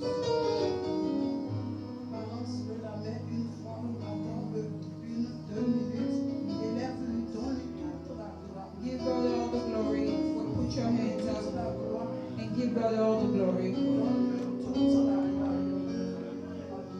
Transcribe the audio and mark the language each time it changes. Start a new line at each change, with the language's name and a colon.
French: Balance la main une fois, attends une, 2 minutes, élève-lui, donne-lui toute la gloire.
English: Give God all the glory. Put your hands up and give God all the glory.
French: Donne-lui toute la gloire.